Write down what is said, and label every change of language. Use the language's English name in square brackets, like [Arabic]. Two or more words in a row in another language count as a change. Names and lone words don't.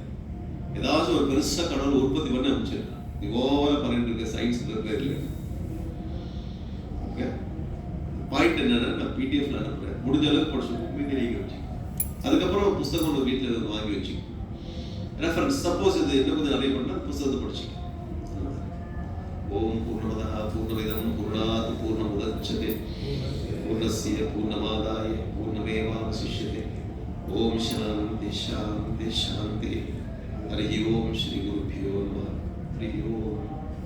[Tamil] ஏதாச்சும் ஒரு பெருசா கடவுள் உற்பத்தி பண்ணி அமைச்சிருக்கான். நீ ஓவரா பண்ணிட்டு இருக்க சயின்ஸ் பேர்ல. ஓகே, பாயிண்ட் என்னன்னா, நான் பிடிஎஃப்ல அனுப்புறேன். முடிஞ்ச அளவுக்கு படிச்சு மீதி நீங்க வச்சு, அதுக்கப்புறம் புத்தகம் உங்க வீட்டில் இருந்து வாங்கி வச்சு ரெஃபரன்ஸ். சப்போஸ் இது இன்னும் கொஞ்சம் நிறைய பண்ணா புத்தகத்தை படிச்சுக்க. [Sanskrit] ॐ पूर्णमदः पूर्णमिदं पूर्णात् पूर्णमुदच्यते पूर्णस्य पूर्णमादाय पूर्णमेवावशिष्यते. ॐ शान्ति शान्ति शान्ति. हरि ॐ श्री गुरुभ्यो नमः. हरि ॐ.